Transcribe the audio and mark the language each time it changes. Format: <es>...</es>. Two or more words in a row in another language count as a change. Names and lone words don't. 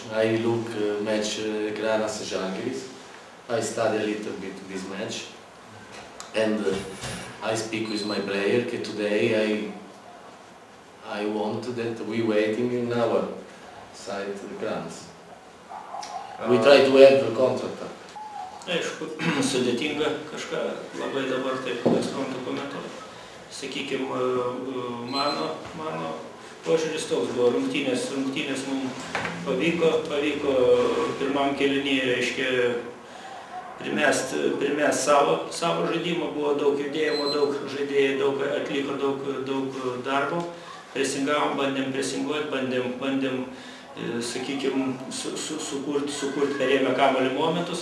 <en>I look match Kranas Žalgiris. I study a little bit this match, and I speak with my player. Today I want that we waiting in our side Kranas. We try to have a contract.</en> <lt>Aišku, sudėtinga kažką labai dabar taip skamba komentuoti. Sakykime, mano požiūris toks buvo, rungtynės mums pavyko pirmam kėlinyje, reiškia, primest savo žaidimą, buvo daug judėjimo, daug žaidėjų, atliko daug darbo, presingavom, bandėm presinguoti, bandėm sakykime, sukurt perėmę kamuolį momentus.</lt>